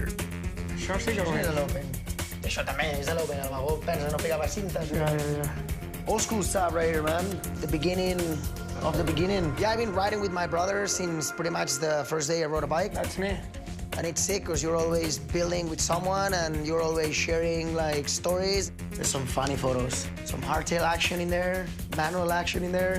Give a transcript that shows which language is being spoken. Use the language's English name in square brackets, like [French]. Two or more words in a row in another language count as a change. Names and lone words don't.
[Catalan] Això sí que ho és. Això també és de l'Open, el vagó pensa no pegava cintes. [English] Old school stuff right here, man. The beginning of the beginning. Yeah, I've been riding with my brother since pretty much the first day I rode a bike. That's me. And it's sick because you're always building with someone and you're always sharing like stories. There's some funny photos. Some hardtail action in there, manual action in there.